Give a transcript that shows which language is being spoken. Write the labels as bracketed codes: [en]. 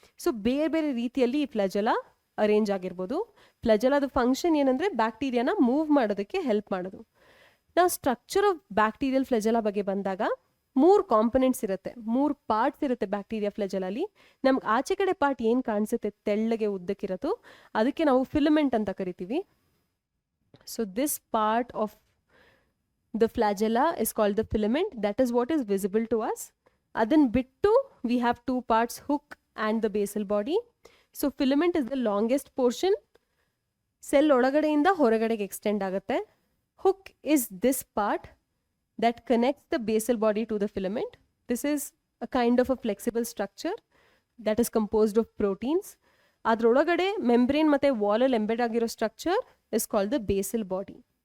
[kn] So ಬೇರೆ ಬೇರೆ ರೀತಿಯಲ್ಲಿ ಈ ಫ್ಲಾಜೆಲ್ಲಾ ಅರೇಂಜ್ ಆಗಿರ್ಬೋದು. ಫ್ಲಾಜೆಲ್ಲಾದ ಫಂಕ್ಷನ್ ಏನಂದರೆ ಬ್ಯಾಕ್ಟೀರಿಯಾನ ಮೂವ್ ಮಾಡೋದಕ್ಕೆ ಹೆಲ್ಪ್ ಮಾಡೋದು. ನಾವು [en] structure of bacterial flagella [kn] ಬಗ್ಗೆ ಬಂದಾಗ 3 ಕಾಂಪೊನೆಂಟ್ಸ್ ಇರುತ್ತೆ, 3 ಪಾರ್ಟ್ಸ್ ಇರುತ್ತೆ ಬ್ಯಾಕ್ಟೀರಿಯಾ ಫ್ಲಾಜೆಲ್ಲಾಲಿ. ನಮ್ಗೆ ಆಚೆ ಕಡೆ ಪಾರ್ಟ್ ಏನು ಕಾಣಿಸುತ್ತೆ ತೆಳ್ಳಗೆ ಉದ್ದಕ್ಕಿರೋದು ಅದಕ್ಕೆ ನಾವು ಫಿಲಮೆಂಟ್ ಅಂತ ಕರಿತೀವಿ. [en] So this part of the flagella is called the filament. That is what is visible to us. [kn] Adan bittu [en] we have 2 parts, hook and the basal body. So filament is the longest portion. [kn] Cell ಒಳಗಡೆಯಿಂದ ಹೊರಗಡೆಗೆ extend ಆಗುತ್ತೆ. [en] Hook is this part that connects the basal body to the filament. This is a kind of a flexible structure that is composed of proteins. [kn] ಅದರೊಳಗಡೆ membrane ಮತ್ತೆ wall ಅಲ್ಲಿ embed ಆಗಿರೋ [en] structure is called the basal body.